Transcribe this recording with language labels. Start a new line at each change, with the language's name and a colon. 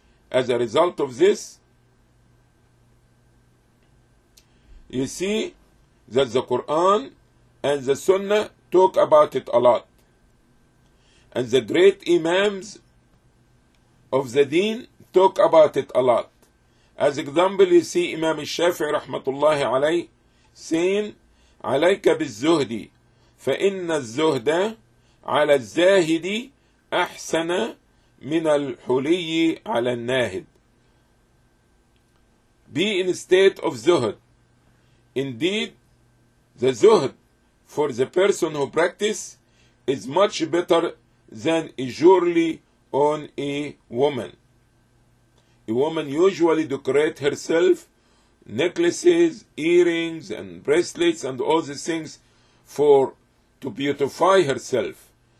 English: As a result of this, you see that the Quran and the Sunnah talk about it a lot. And the great imams of the deen talk about it a lot. As example, you see Imam al-Shafi'i rahmatullahi alayh saying,
Arabic: عَلَيْكَ بِالزُّهْدِ فَإِنَّ الزُّهْدَ عَلَى الزَّاهِدِ أَحْسَنَ من الحلي على الناهد.
English: Be in a state of zuhd. Indeed, the zuhd for the person who practice is much better than a jewelry on a woman. A woman usually decorates herself necklaces, earrings, and bracelets, and all these things for to beautify herself.